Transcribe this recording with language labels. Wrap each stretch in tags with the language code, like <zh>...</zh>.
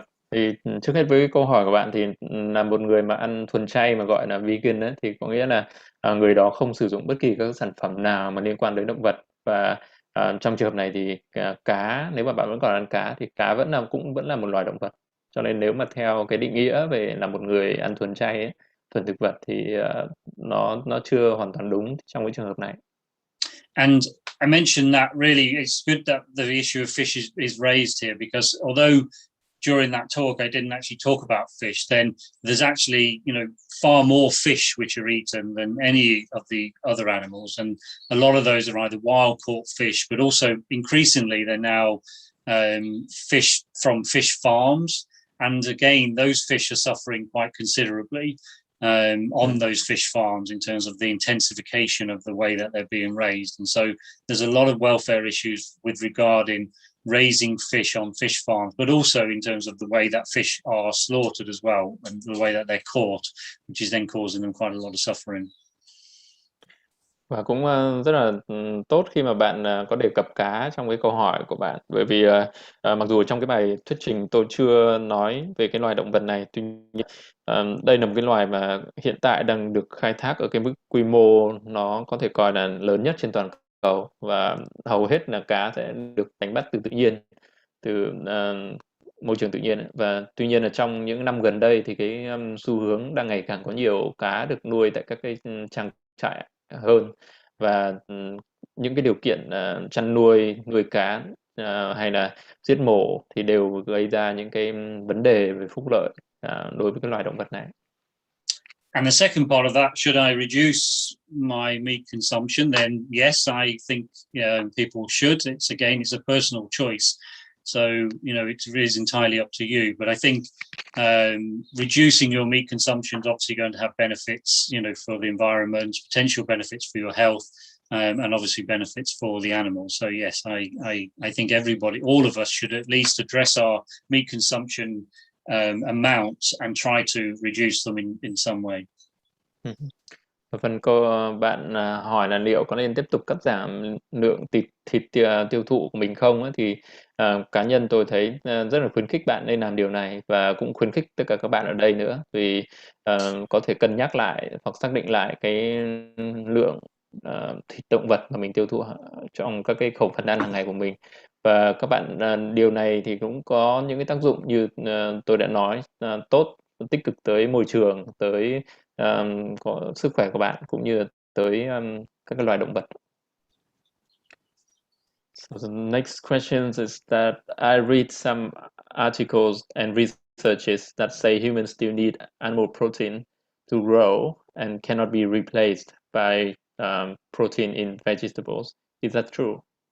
<vi>Thì trước hết với câu hỏi của bạn, thì là một người mà ăn thuần chay mà gọi là vegan ấy, thì có nghĩa là người đó không sử dụng bất kỳ các sản phẩm nào mà liên quan đến động vật, và trong trường hợp này thì cá, nếu mà bạn vẫn còn ăn cá thì cá cũng vẫn là một loài động vật, cho nên nếu mà theo cái định nghĩa về là một người ăn thuần chay ấy, thuần thực vật, thì nó chưa hoàn toàn đúng trong cái trường hợp này.</vi> <en>And I mentioned that really it's good that the issue of fish is raised here, because although during that talk I didn't actually talk about fish, then there's actually far more fish which are eaten than any of the other animals, and a lot of those are either wild caught fish, but also increasingly they're now fish from fish farms, and again those fish are suffering quite considerably on those fish farms in terms of the intensification of the way that they're being raised. And so there's a lot of welfare issues with regarding raising fish on fish farms, but also in terms of the way that fish are slaughtered as well, and the way that they're caught, which is then causing them quite a lot of suffering.</en> <vi>Và cũng rất là tốt khi mà bạn có đề cập cá trong cái câu hỏi của bạn, bởi vì mặc dù trong cái bài thuyết trình tôi chưa nói về cái loài động vật này, tuy nhiên đây là một cái loài mà hiện tại đang được khai thác ở cái mức quy mô nó có thể coi là lớn nhất trên toàn cầu, và hầu hết là cá sẽ được đánh bắt từ tự nhiên, từ môi trường tự nhiên. Và tuy nhiên là trong những năm gần đây thì cái xu hướng đang ngày càng có nhiều cá được nuôi tại các cái trang trại hơn, và những cái điều kiện chăn nuôi cá hay là giết mổ thì đều gây ra những cái vấn đề về phúc lợi đối với cái loài động vật này.</vi> <en>And the second part of that, should I reduce my meat consumption? Then yes, I think people should. It's a personal choice. So, it is entirely up to you. But I think reducing your meat consumption is obviously going to have benefits, for the environment, potential benefits for your health, and obviously benefits for the animals. So yes, I think everybody, all of us, should at least address our meat consumption amounts and try to reduce them in some way.</en> <vi>Phần bạn hỏi là liệu có nên tiếp tục cắt giảm lượng thịt tiêu thụ của mình không ấy, thì cá nhân tôi thấy rất là khuyến khích bạn nên làm điều này, và cũng khuyến khích tất cả các bạn ở đây nữa, vì có thể cân nhắc lại hoặc xác định lại cái lượng thịt động vật mà mình tiêu thụ trong các cái khẩu phần ăn hàng ngày của mình. Và các bạn điều này thì cũng có những cái tác dụng như tôi đã nói, tốt, tích cực tới môi trường, tới có sức khỏe của bạn, cũng như tới các cái loài động vật.</vi> <en>So the next question is that I read some articles and researches that say humans still need animal protein to grow and cannot be replaced by protein in vegetables. Is that true?</en>